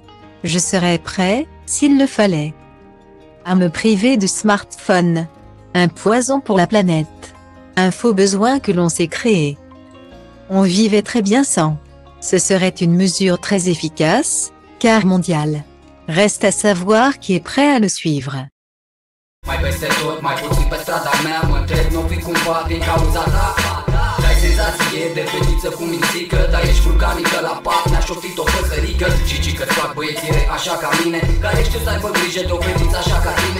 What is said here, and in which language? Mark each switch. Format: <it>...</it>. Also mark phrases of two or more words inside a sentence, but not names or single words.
<fr>Je serais prêt, s'il le fallait, à me priver de smartphone. Un poison pour la planète. Un faux besoin que l'on s'est créé. On vivait très bien sans. Ce serait une mesure très efficace, car mondiale. Reste à savoir qui est prêt à le suivre.</fr> <ro>Mai peste tot, mai puțin pe strada mea, mă întreb, n-o fi cumva din cauza ta? Dai senzație de fetiță cu mințică, dar ești vulcanică la pat, mi-a șoptit o păsărică. Și că-ți fac băiețire așa ca mine, care știu să aibă grijă de o fetiță așa ca tine.</ro>